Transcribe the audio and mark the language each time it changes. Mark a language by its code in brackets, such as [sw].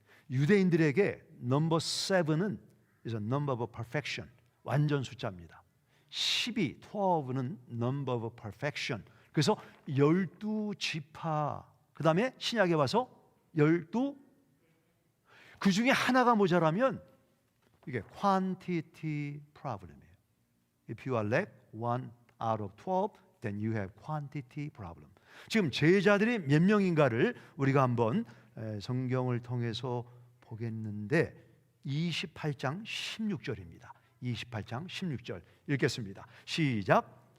[ko] 유대인들에게 넘버 7은 [en] is a number of perfection, [ko] 완전 숫자입니다. [en] 12는 number of perfection. [ko] 그래서 12지파, 그 다음에 신약에 와서 12, 그 중에 하나가 모자라면 이게 quantity problem이에요. [en] If you are lack one out of 12, then you have quantity problem. [ko] 지금 제자들이 몇 명인가를 우리가 한번 성경을 통해서 보겠는데 28장 16절입니다. 28장 16절 읽겠습니다. 시작.